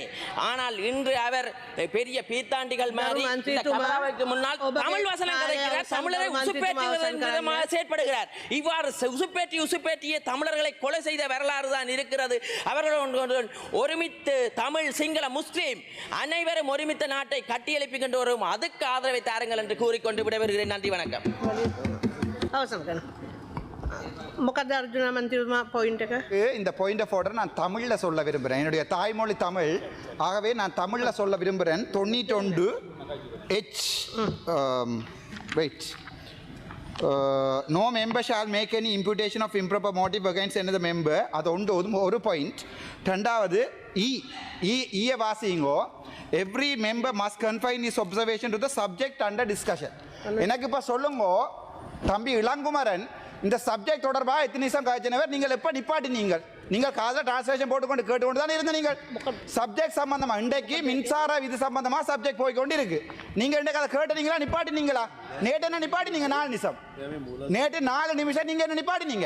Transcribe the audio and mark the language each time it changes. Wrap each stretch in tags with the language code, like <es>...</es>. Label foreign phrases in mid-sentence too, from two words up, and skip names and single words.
<ta>ஆனால் இன்று அவர் பெரிய பீத்தாண்டிகள் மாதிரி முன்னால் தமிழ் வசனம் கதைக்கிறார், தமிழரை உசுப்பேற்றுவதற்காக செயற்படுகிறார். இவ்வாறு உசுப்பேற்றிய தமிழர்களை கொலை செய்த வரலாறு தான் இருக்கிறது. அவர்கள் ஒருமித்து தமிழ் சிங்கள முஸ்லீம் அனைவரும் ஒருமித்த நாட்டை கட்டியெழுப்பிக்கின்ற வரும், அதுக்கு ஆதரவை தாருங்கள் என்று கூறிக்கொண்டு விடைபெறுகிறேன். நன்றி, வணக்கம்.</ta> <si>මොකද අර්ජුන මන්ත්‍රීතුමා පොයින්ට් එක?</si> <ta>இந்த</ta> <en>point of order</en> <ta>நான் தமிழ்ல சொல்ல விரும்புகிறேன். என்னுடைய தாய்மொழி தமிழ், ஆகவே நான் தமிழ்ல சொல்ல விரும்புகிறேன்.</ta> <en>91 H wait no member shall make any imputation of improper motive against another member.</en> <ta>அது ஒரு பாயிண்ட். ரெண்டாவது ஈய வாசிங்கோ,</ta> <en>every member must confine his observation to the subject under discussion.</en> <ta>எனக்கு இப்போ சொல்லுங்க தம்பி இளங்குமரன், இந்த சப்ஜெக்ட் தொடர்பாக எத்தனை நிமிஷம் காய்ச்சினவர் நீங்கள் எப்போ நீங்கள் காதில் டிரான்ஸ்லேஷன் போட்டுக்கொண்டு கேட்டுக்கொண்டு தானே இருந்த நீங்கள் சப்ஜெக்ட் சம்பந்தமாக இன்றைக்கு மின்சார விதி சம்பந்தமாக சப்ஜெக்ட் போய்கொண்டு இருக்கு. நீங்கள் இன்றைக்கு அதை கேட்டுனீங்களா நிப்பாட்டினீங்களா? நேற்று என்ன நிப்பாட்டினீங்க 4 நிமிஷம், நேற்று 4 நிமிஷம் நீங்கள் என்ன நிப்பாட்டினீங்க.</ta>